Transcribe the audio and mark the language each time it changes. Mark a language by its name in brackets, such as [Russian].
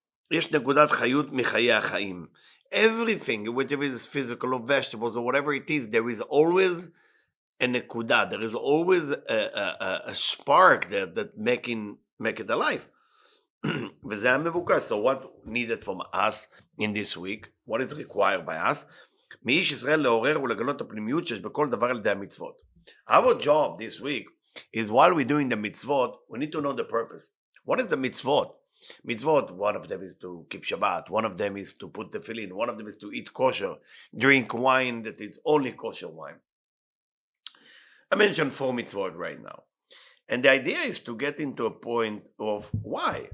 [Hebrew] Yesh nekudat chayut michaye hachaim. [English] Everything, whether it is physical or vegetables or whatever it is, there is always a nekuda. There is always a spark that make it alive. So what needed from us in this week? What is required by us? [Hebrew] מאיש ישראל לעורר ולגלות הפנימיות שיש בכל דבר על ידי המצוות. [English] Our job this week is, while we're doing the mitzvot, we need to know the purpose. What is the mitzvot? Mitzvot, one of them is to keep Shabbat, one of them is to put the tefillin, one of them is to eat kosher, drink wine that is only kosher wine. I mentioned 4 mitzvot right now. And the idea is to get into a point of why.